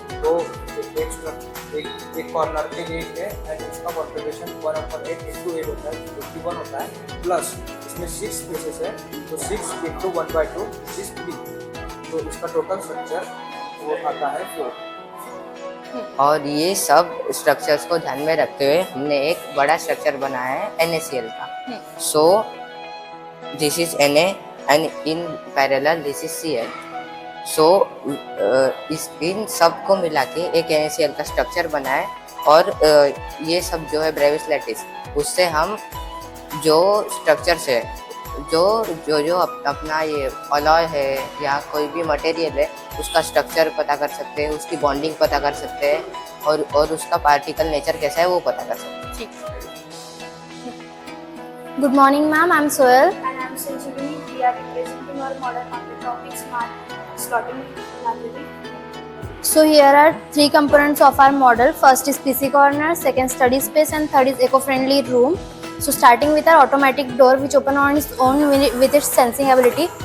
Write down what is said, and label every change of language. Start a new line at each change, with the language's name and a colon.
Hindi: तो एक कॉर्नर पे 8 है एंड इसका कॉन्फ़िगरेशन 1/8 × 8 होता है, 51 होता है। प्लस इसमें 6 स्पेसेस है, तो 6 × 1/2 3, तो इसका टोटल स्ट्रक्चर वो आता है 4। और ये सब स्ट्रक्चर्स को ध्यान में रखते हुए हमने एक बड़ा स्ट्रक्चर बनाया है NaCl का।
English: So this is Na and in parallel this is Cl।
Hindi: सो इन सब को मिला के एक NaCl का स्ट्रक्चर बना है। और ये सब जो है ब्रेविस लैटिस, उससे हम जो स्ट्रक्चर्स है, जो अपना ये अलॉय है या कोई भी मटेरियल है, उसका स्ट्रक्चर पता कर सकते हैं, उसकी बॉन्डिंग पता कर सकते हैं और उसका पार्टिकल नेचर कैसा है वो पता कर सकते हैं।
English: Good morning, ma'am. I'm Soel. And I'm Sanjeevani. We are representing our model on the topic smart slotting library. So here are 3 components of our model. First is PC corner, second study space, and third is eco-friendly room. So starting with our automatic door which open on its own with its sensing ability.